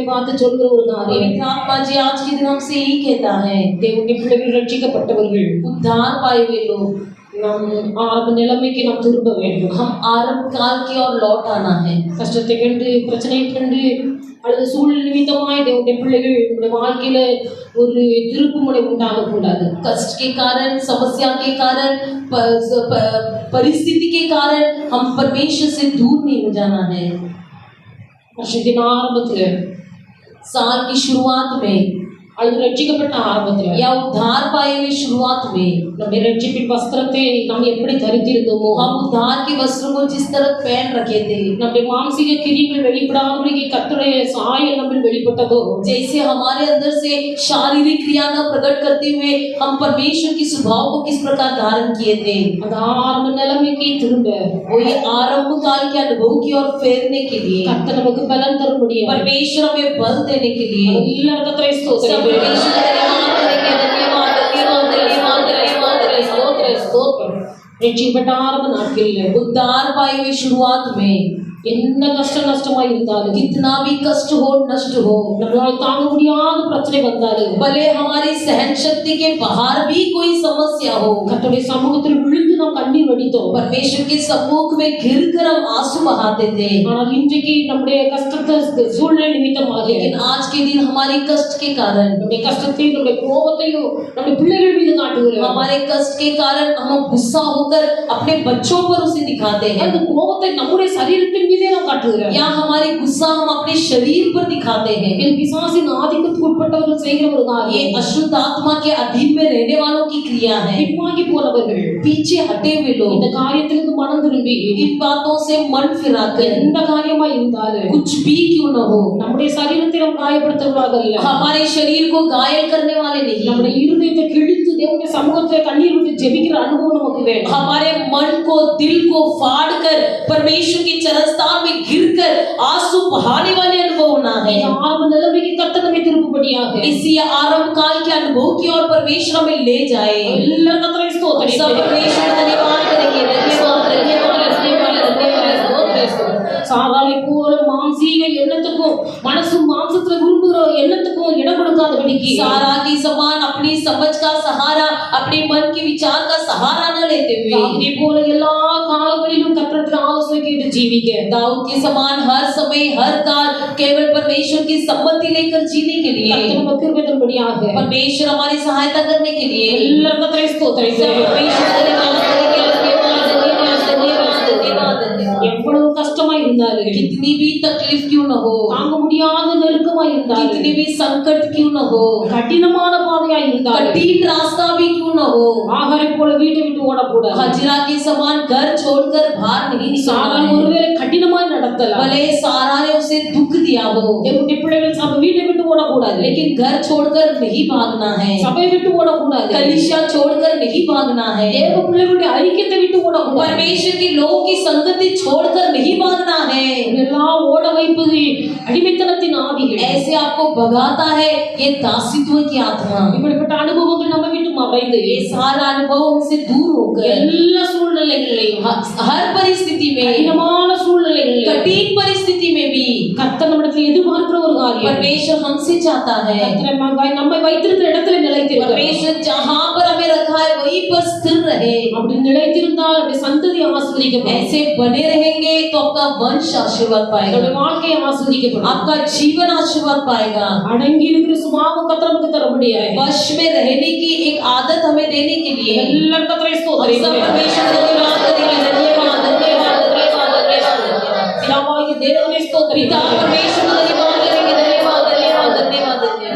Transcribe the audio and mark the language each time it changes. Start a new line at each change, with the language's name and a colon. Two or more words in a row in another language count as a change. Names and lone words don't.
Tamil: பார்த்து சொல்கிற ஒரு காரியம்,
Hindi: पवित्र आत्मा जी आज के दिन हमसे यही कहता है,
Tamil: தேவனுடைய பிள்ளைகள் ரட்சிக்கப்பட்டவர்கள்
Hindi: उद्धार पाए हुए लोग
Tamil: நாம் ஆரம்ப நிலைமைக்கு நாம் திரும்ப வேண்டும்.
Hindi: हम आरंभ काल की ओर लौट आना है.
Tamil: கஷ்டத்தை கண்டு பிரச்சனையை கண்டு அல்லது சூழ்நிலை நிமித்தமாய் தேவனுடைய பிள்ளைகள் நம்முடைய வாழ்க்கையில ஒரு திருப்புமுனை உண்டாகக்கூடாது.
Hindi: कष्ट के कारण, समस्या के कारण, परिस्थिति के कारण हम परमेश्वर से दूर नहीं हो जाना है.
Tamil: வருஷத்தின் ஆரம்பத்துல
Hindi: साल की शुरुआत में
Tamil: அல்லது ரட்சிக்கப்பட்ட ஆரம்பத்துல
Hindi: या उद्धार पाए हुए शुरुआत में
Tamil: நம்முடைய ரட்சிப்பின் வஸ்திரத்தை நாம் எப்படி தரித்திருந்தோமோ,
Hindi: हम उद्धार के वस्त्र को जिस तरह पहन रखे थे,
Tamil: நம்முடைய மாம்சீக கிரியைகள் வெளிப்படாதபடிக்கு கர்த்தருடைய சாயல் நம்மில் வெளிப்பட்டதோ,
Hindi: जैसे हमारे अंदर से शारीरिक क्रिया न प्रकट करते हुए हम परमेश्वर की स्वभाव को किस प्रकार धारण किए थे,
Tamil: அந்த ஆரம்ப நிலைமைக்கு திரும்ப
Hindi: वही आरंभ काल के अनुभव की ओर फेरने के लिए
Tamil: கர்த்தர் நமக்கு பலன் தர முடியும்.
Hindi: परमेश्वर हमें बल देने के लिए
Tamil: எல்லாரும் கர்த்தரை
Hindi: सब
Tamil: ஸ்தோத்திரம்.
Hindi: परमेश्वर का धन्यवाद करेंगे. धन्यवाद धन्यवाद धन्यवाद धन्यवाद धन्यवाद.
Tamil: ஸ்தோத்திரம். ரட்சிக்கப்பட்ட ஆரம்ப நாட்களில்
Hindi: उद्धार पाए हुए शुरुआत में
Tamil: என்ன கஷ்ட நஷ்டமா இருந்தாலும்,
Hindi: कितना भी कष्ट हो, नष्ट हो,
Tamil: நம்மளால் தாங்க முடியாத பிரச்சனை வந்தாலும்,
Hindi: भले हमारी सहन शक्ति के बाहर भी कोई समस्या हो,
Tamil: கர்த்தருடைய சமூகத்தில் விழுந்து நாம் கண்ணீர் வடித்தோம்.
Hindi: परमेश्वर के सम्मुख में घिर कर हम आंसू बहाते थे.
Tamil: ஆனால் இன்றைக்கு நம்முடைய கஷ்டத்தை சூழ்நிலை நிமித்தமாக,
Hindi: लेकिन आज के दिन हमारी कष्ट के कारण,
Tamil: நம்முடைய கஷ்டத்தையும் நம்முடைய கோபத்தையும் நம்முடைய பிள்ளைகள் மீது காட்டுகிறோம்.
Hindi: हमारे कष्ट के कारण हम गुस्सा होकर अपने बच्चों पर उसे दिखाते हैं,
Tamil: அந்த கோபத்தை நம்முடைய சரீரத்தின் மீதே நாம் காட்டுகிறோம்.
Hindi: या हमारी गुस्सा हम अपने शरीर पर दिखाते हैं.
Tamil: இது பிசாசின் ஆதிக்கத்துக்கு உட்பட்டவர்கள் செய்கிற ஒரு
Hindi: ये
Tamil: காரியம்.
Hindi: अशुद्ध आत्मा के अधीन में रहने वालों की क्रिया है.
Tamil: பின்வாங்கி போனவர்கள்
Hindi: पीछे हटे हुए लोग
Tamil: இந்த காரியத்திலிருந்து மனம் திரும்பி
Hindi: इन बातों से मन फिराकर
Tamil: எந்த காரியமா இருந்தாலும்
Hindi: कुछ भी क्यों न हो,
Tamil: நம்முடைய சரீரத்தை நாம் காயப்படுத்துவதாக அல்ல,
Hindi: हमारे शरीर को घायल करने वाले नहीं,
Tamil: நம்முடைய இருதயத்தை கிழித்து தேவனுடைய சமூகத்தில் கண்ணீர் விட்டு ஜெபிக்கிற அனுபவம் நமக்கு வேண்டும்.
Hindi: हमारे मन को, दिल को फाड़ कर परमेश्वर के चरण स्थान में गिर कर आंसू बहाने वाले अनुभव होना है.
Tamil: இந்த ஆரம்ப நிலைமைக்கு கர்த்தர் நம்மை திருப்பும்படியாக
Hindi: इसी आरंभ काल के अनुभव की ओर परमेश्वर हमें ले जाए.
Tamil: எல்லாரும் கர்த்தரை
Hindi: सब
Tamil: ஸ்தோத்திரிப்போம்.
Hindi: परमेश्वर का धन्यवाद करेंगे. धन्यवाद धन्यवाद धन्यवाद धन्यवाद.
Tamil: சாதாவை போல மாம்சீக எண்ணத்துக்கும் மனசும் மாம்சத்துல விரும்புகிற எண்ணத்துக்கும் இடம் கொடுக்காதபடிக்கு
Hindi: सारा की समान अपनी समझ का सहारा, अपने मन के विचार का सहारा न लेते हुए
Tamil: தாவீதை போல எல்லா காலங்களிலும் கர்த்தரிடத்தில் ஆலோசனை கேட்டு ஜீவிக்க,
Hindi: दाऊद के समान हर समय हर काल केवल परमेश्वर की सम्मति लेकर जीने के लिए
Tamil: கர்த்தர் நமக்கு கிருபை தரும்படியாக
Hindi: परमेश्वर हमारी सहायता करने के लिए
Tamil: எல்லாரும் கர்த்தரை
Hindi: सब
Tamil: ஸ்தோத்திரிப்போம்.
Hindi: परमेश्वर का धन्यवाद करेंगे. धन्यवाद धन्यवाद धन्यवाद धन्यवाद धन्यवाद.
Tamil: எவ்வளவு கஷ்டமா இருந்தாலும்,
Hindi: कितनी भी तकलीफ क्यों न हो,
Tamil: தாங்க முடியாத நெருக்கமா இருந்தாலும்,
Hindi: कितनी भी संकट क्यों न हो,
Tamil: கடினமான பாதையா இருந்தாலும்,
Hindi: कठिन रास्ता भी क्यों न हो,
Tamil: ஆகாரை போல வீட்டை விட்டு ஓடக்கூடாது.
Hindi: हजरा के समान घर छोड़कर बाहर नहीं சாரா निकलना है.
Tamil: ஒருவேளை கடினமாய் நடத்தலாம்,
Hindi: भले सारा ने उसे दुख दिया हो,
Tamil: தேவனுடைய பிள்ளைகள் சபை வீட்டை விட்டு ஓடக்கூடாது,
Hindi: लेकिन घर छोड़कर नहीं भागना है,
Tamil: சபை விட்டு ஓடக்கூடாது,
Hindi: कलीसिया छोड़कर नहीं भागना है,
Tamil: தேவ பிள்ளைகளுடைய ஐக்கியத்தை விட்டு ஓடக்கூடாது.
Hindi: परमेश्वर के लोगों की संगति छोड़कर नहीं भागना है.
Tamil: இதெல்லாம் ஓட வைப்பது அடிமைத்தனத்தின் ஆவிகள்.
Hindi: ऐसे आपको भगाता है ये दासित्व की आत्मा.
Tamil: இப்படிப்பட்ட அனுபவங்கள் நம்ம விட்டு மறைந்து
Hindi: ये सारा अनुभव हमसे दूर होकर
Tamil: எல்லா சூழ்நிலைகளிலும்,
Hindi: हर परिस्थिति में,
Tamil: கடினமான சூழ்நிலைகளிலும்
Hindi: कठिन परिस्थिति में भी
Tamil: கர்த்தர் நம்மிடத்தில் எதிர்பார்க்கிற ஒரு காரியம்,
Hindi: परमेश्वर हमसे चाहता है,
Tamil: கர்த்தர் நம்மை வைத்திருக்கிற இடத்துல நிலைத்திருக்க,
Hindi: परमेश्वर जहाँ पर हमें रखा है वहीं पर स्थिर रहे.
Tamil: அப்படி நிலைத்திருந்தால் அப்படி சந்ததி ஆசீர்வதிக்கப்படும்,
Hindi: ऐसे बने रहेंगे तो आपका वंश आशीर्वाद पाएगा,
Tamil: நம்முடைய வாழ்க்கை ஆசீர்வதிக்கப்படும்.
Hindi: आपका जीवन आशीर्वाद पाएगा.
Tamil: அடங்கி இருக்கிற சுபாவம் கர்த்தர் நமக்கு தர முடியாது.
Hindi: वश में रहने की एक आदत हमें देने के लिए
Tamil: எல்லாரும் கர்த்தரை
Hindi: हम सब
Tamil: ஸ்தோத்திரிப்போம்.
Hindi: परमेश्वर का धन्यवाद करेंगे. धन्यवाद धन्यवाद धन्यवाद धन्यवाद.
Tamil: பிதாவாகிய தேவனை
Hindi: पिता
Tamil: ஸ்தோத்திரிப்போம்.
Hindi: परमेश्वर का धन्यवाद करेंगे. धन्यवाद धन्यवाद धन्यवाद धन्यवाद.